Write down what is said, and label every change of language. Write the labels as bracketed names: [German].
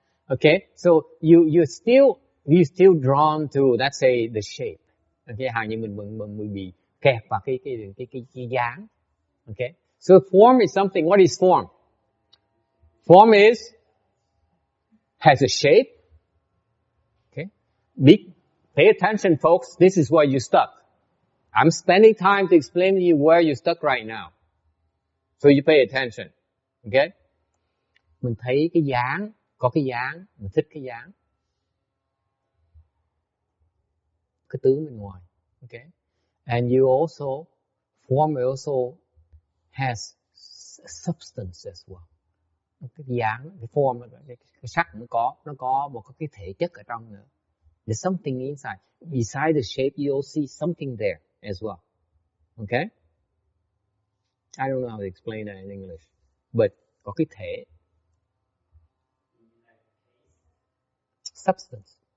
[English] Okay, so you still drawn to, let's say, the shape. [Vietnamese] Okay, hàng như mình bị kẹt vào cái dáng. [English] Okay, so form is something. What is form? Form has a shape. Okay, pay attention, folks. This is where you're stuck. I'm spending time to explain to you where you're stuck right now. So you pay attention. Okay? [Vietnamese] Mình thấy cái dáng, có cái dáng, mình thích cái dáng. Cái tướng bên ngoài. Okay? [English] And form also has substance as well. [Vietnamese] Cái dáng, cái form, cái sắc nó có một cái thể chất ở trong nữa. [English] There's something inside. Beside the shape, you'll see something there as well. Okay? I don't know how to explain that in English. But [Vietnamese] có cái thể. [English] Substance.